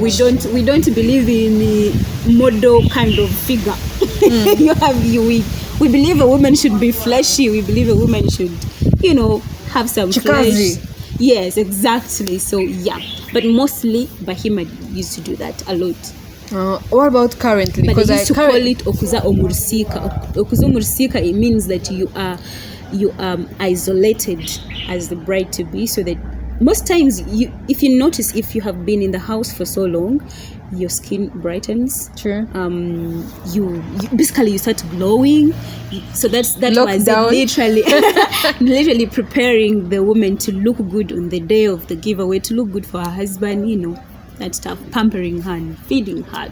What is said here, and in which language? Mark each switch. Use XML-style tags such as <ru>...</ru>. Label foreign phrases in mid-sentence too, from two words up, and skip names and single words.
<en>culture, we don't believe in the model kind of figure. We believe a woman should be fleshy. We believe a woman should have some Chikazi. flesh. Yes, exactly. So yeah, but mostly Bahima used to do that a lot. What about currently? But they used to call it</en> <nyn>okuza omursika. Okuza omursika,</nyn> <en>it means that you are isolated as the bride to be, so that most times if you notice, if you have been in the house for so long, your skin brightens. True. You basically you start glowing. So that was literally preparing the woman to look good on the day of the giveaway, to look good for her husband, that stuff, pampering her and feeding her.</en>